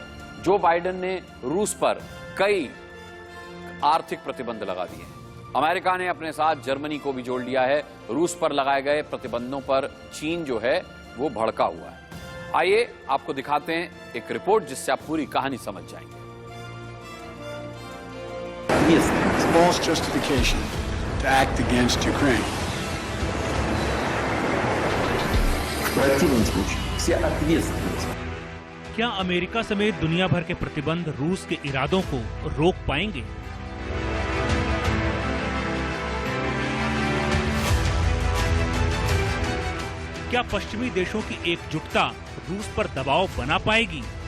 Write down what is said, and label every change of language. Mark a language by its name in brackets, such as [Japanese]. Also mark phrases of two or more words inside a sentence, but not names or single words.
[Hindi] जो बाइडेन ने रूस पर कई आर्थिक प्रतिबंध लगा दिए हैं। अमेरिका ने अपने साथ जर्मनी को भी जोड़ लिया है। रूस पर लगाए गए प्रतिबंधों पर चीन जो है वो भड़का हुआ है। आइए आपको दिखाते हैं एक रिपोर्ट जिससे आप पूरी कहानी समझ जाएंगे। [English] False justification to act against Ukraine. [Russian] В противном случае вся ответственность. [Hindi] क्या अमेरिका समेत दुनिया भर के प्रतिबंध रूस के इरादों को रोक पाएंगे? क्या पश्चिमी देशों की एकजुटता रूस पर दबाव बना पाएगी?